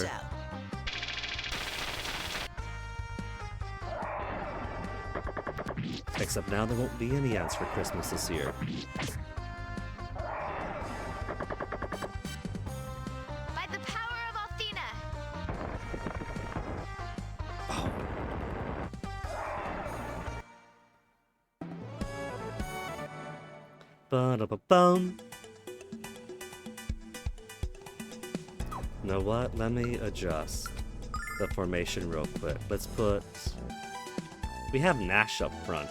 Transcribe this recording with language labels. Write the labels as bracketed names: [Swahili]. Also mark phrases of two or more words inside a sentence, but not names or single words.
[English] after. out. Except now there won't be any ants for Christmas this year. By the power of Athena! Ba-da-ba-bum. You know what? Let me adjust the formation real quick. Let's put... We have Nash up front.